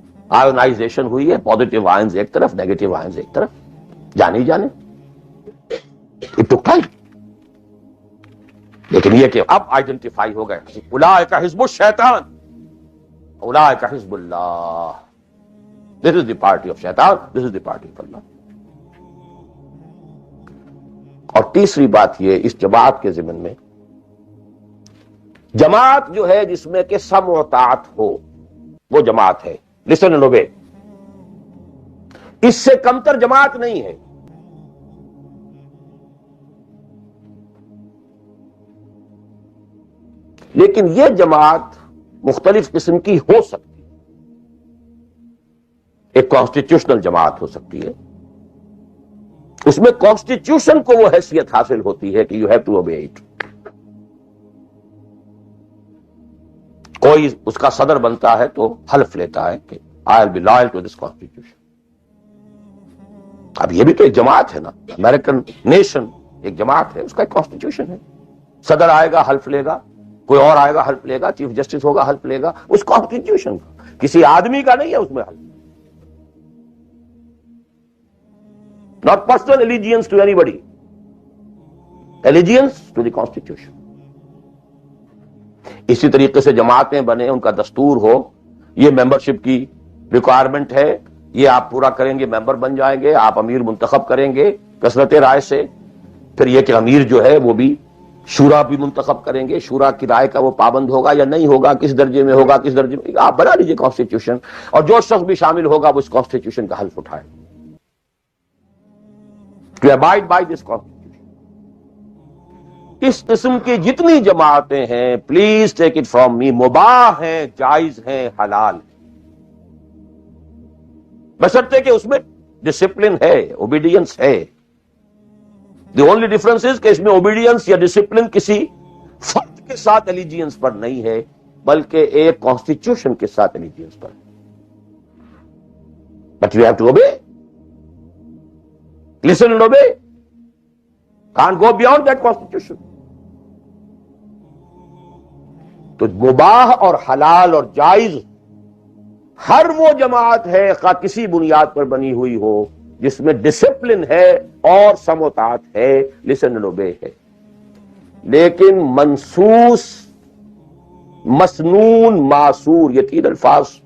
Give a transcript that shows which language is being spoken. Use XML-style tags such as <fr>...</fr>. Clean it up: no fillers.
<ur>Ionisation ہوئی ہے, positive ions ایک طرف, نیگیٹو آئنز ایک طرف. جانے ہی جانے</ur> <en>It took time.</en> <ur>لیکن یہ کہ اب آئیڈینٹیفائی ہو گئے,</ur> <ar>اولئک حزب الشیطان, اولئک حزب اللہ.</ar> <en>This is the party of شیطان, this is the party of اللہ.</en> <ur>اور تیسری بات یہ اس جماعت کے ضمن میں, جماعت جو ہے جس میں کہ سمع و طاعت ہو وہ جماعت ہے.</ur> <en>Listen and obey.</en> <ur>اس سے کمتر جماعت نہیں ہے. لیکن یہ جماعت مختلف قسم کی ہو سکتی ہے. ایک کانسٹیٹیوشنل جماعت ہو سکتی ہے, اس میں کانسٹیٹیوشن کو وہ حیثیت حاصل ہوتی ہے کہ</ur> <en>You have to obey it.</en> <ur>کوئی اس کا صدر بنتا ہے تو حلف لیتا ہے کہ</ur> <en>I will be loyal to this constitution.</en> <ur>اب یہ بھی تو ایک جماعت ہے نا. امریکن نیشن ایک جماعت ہے, اس کا ایک کانسٹیٹیوشن ہے. صدر آئے گا حلف لے گا, کوئی اور آئے گا حلف لے گا, چیف جسٹس ہوگا حلف لے گا. اس کانسٹیٹیوشن کا, کسی آدمی کا نہیں ہے اس میں حلف.</ur> <en>Not personal allegiance to anybody. Allegiance to the Constitution.</en> <ur>اسی طریقے سے جماعتیں بنے, ان کا دستور ہو, یہ ممبرشپ کی ریکوائرمنٹ ہے, یہ آپ پورا کریں گے ممبر بن جائیں گے, آپ امیر منتخب کریں گے کثرت رائے سے. پھر یہ کہ امیر جو ہے وہ بھی شورا بھی منتخب کریں گے, شورا کی رائے کا وہ پابند ہوگا یا نہیں ہوگا, کس درجے میں ہوگا, کس درجے میں. آپ بنا لیجیے کانسٹیٹیوشن, اور جو شخص بھی شامل ہوگا وہ اس کانسٹیٹیوشن کا حلف اٹھائے.</ur> <en>To abide by this constitution.</en> <ur>اس قسم کی جتنی جماعتیں ہیں,</ur> <en>please take it from me,</en> <ur>مباح ہیں, جائز ہیں, حلال ہیں, بشرطے کہ اس میں ڈسپلن ہے, اوبیڈینس ہے.</ur> <en>the only difference is</en> <ur>کہ اس میں اوبیڈینس یا ڈسپلن کسی فرد کے ساتھ الیجینس پر نہیں ہے, بلکہ ایک کانسٹیٹیوشن کے ساتھ الیجینس پر.</ur> <en>But you have to obey. Listen and obey. Can't go beyond that constitution.</en> <ur>تو مباح اور حلال اور جائز ہر وہ جماعت ہے خواہ کسی بنیاد پر بنی ہوئی ہو جس میں ڈسپلن ہے اور سمع و طاعت ہے,</ur> <en>listen and obey</en> <ur>ہے. لیکن منسوس, مسنون, معصور, یہ 3 الفاظ.</ur>